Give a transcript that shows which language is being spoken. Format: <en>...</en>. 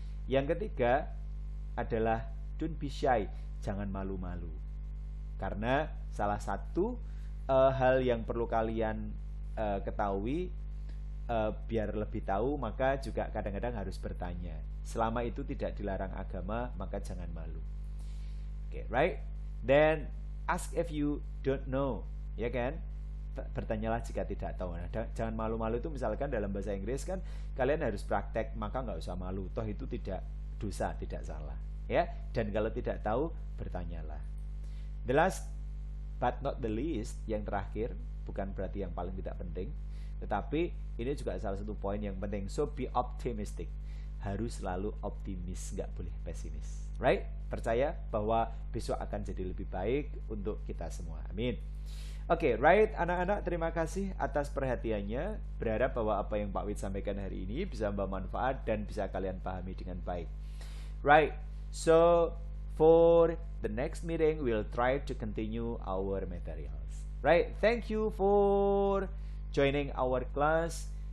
<id>Yang ketiga adalah</id> <en>don't be shy,</en> <id>jangan malu-malu. Karena salah satu hal yang perlu kalian ketahui, biar lebih tahu, maka juga kadang-kadang harus bertanya. Selama itu tidak dilarang agama, maka jangan malu.</id> <en>Okay, right? Then ask if you don't know,</en> <id>ya kan? Bertanyalah jika tidak tahu. Nah, jangan malu-malu itu misalkan dalam bahasa Inggris kan kalian harus praktek, maka nggak usah malu. Toh itu tidak dosa, tidak salah. Ya, dan kalau tidak tahu, bertanyalah.</id> <en>The last but not the least,</en> <id>yang terakhir, bukan berarti yang paling tidak penting, tetapi ini juga salah satu poin yang penting.</id> <en>So be optimistic.</en> <id>Harus selalu optimis, nggak boleh pesimis.</id> <en>Right?</en> <id>Percaya bahwa besok akan jadi lebih baik untuk kita semua. Amin. Oke, right, anak-anak, terima kasih atas perhatiannya. Berharap bahwa apa yang Pak Wid sampaikan hari ini bisa membawa manfaat dan bisa kalian pahami dengan baik.</id> <en>Right. So for the next meeting, we'll try to continue our materials. Right? Thank you for joining our class.</en>